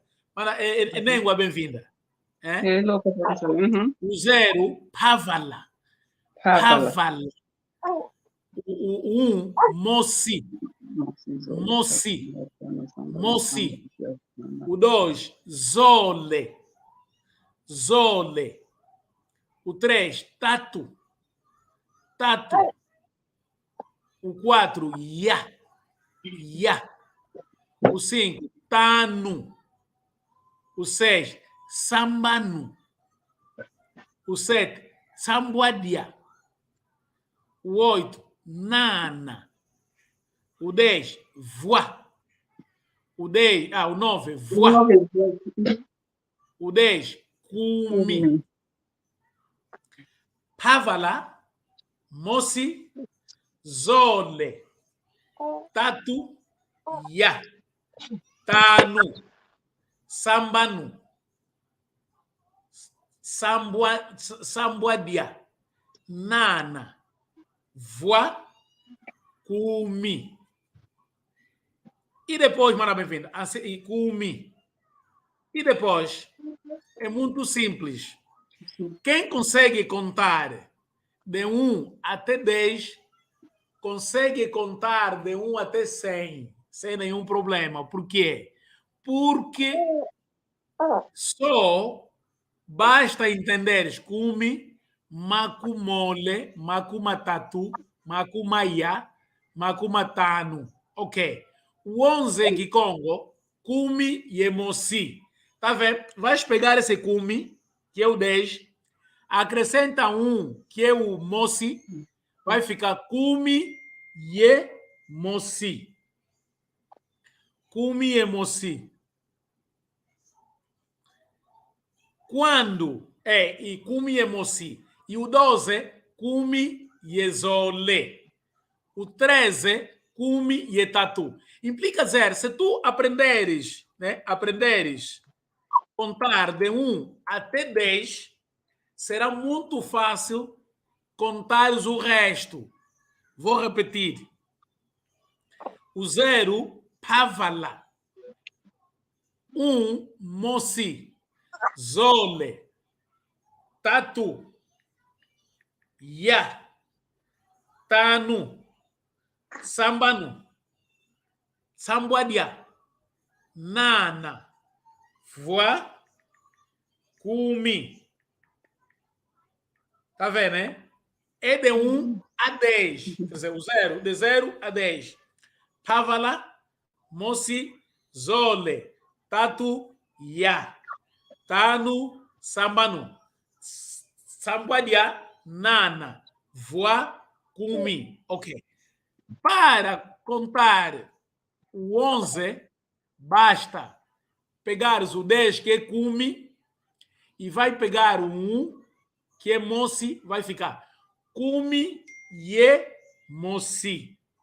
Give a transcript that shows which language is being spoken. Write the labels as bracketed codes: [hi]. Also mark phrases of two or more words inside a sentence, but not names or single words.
[pt] Mana é língua bem-vinda. O 0, Pavala. Pavala. O 1, [kg] Mosi. Mosi. Mosi. O 2, Zole. Zole. O 3, Tatu. Tatu. [pt] O 4, [kg] Ya. Ya. [pt] O 5, Tanu. O 6, Sambanu. O 7, Sambuadia. O 8, Nana. O 10, Voa. O 9, Voa. O 10, [kg] Kumi. Pavala, Mosi, Zole, Tatu, Ya, Tanu, Sambanu, Sambuadia, Nana, Voa, Kumi. [pt] E depois, mana bem-vinda, Kumi. E depois, é muito simples. Quem consegue contar de 1 até 10, consegue contar de 1 até 100, sem nenhum problema. Por quê? Porque só basta entenderes [kg] Kumi, Makumole, Makumatatu, Makumaya, Makumatanu. [pt] Ok. O 11 em Kikongo, [kg] Kumi e Emosi. [pt] Tá vendo? Vais pegar esse Kumi, que é o 10, acrescenta 1, que é o Mosi, vai ficar [kg] Kumi e Mosi. Kumi e Mosi. Quando e Kumi e Mosi. [pt] E o 12, [kg] Kumi e Zole. [pt] O 13, [kg] Kumi e Tatu. [pt] Implica dizer, se tu aprenderes contar de 1 até 10, será muito fácil contares o resto. Vou repetir. O 0, [kg] Pavala. Moci, Zole, Tatu, Ya, Tanu, Sambanu, Sambuadia, Nana, Voa, Kumi. [pt] Tá vendo, né? É de 1 a 10. Quer dizer, o 0, de 0 a 10. [kg] Pavala, Moci, Zole, Tatu, Ya, Tanu, Sambanu, Sambuadia, Nana, Voa, Kumi. [pt] Ok. Para contar o 11, basta pegares o 10, que é Kumi, e vai pegar o 1, que é Moci, vai ficar [kg] Kumi, Ye, Moci.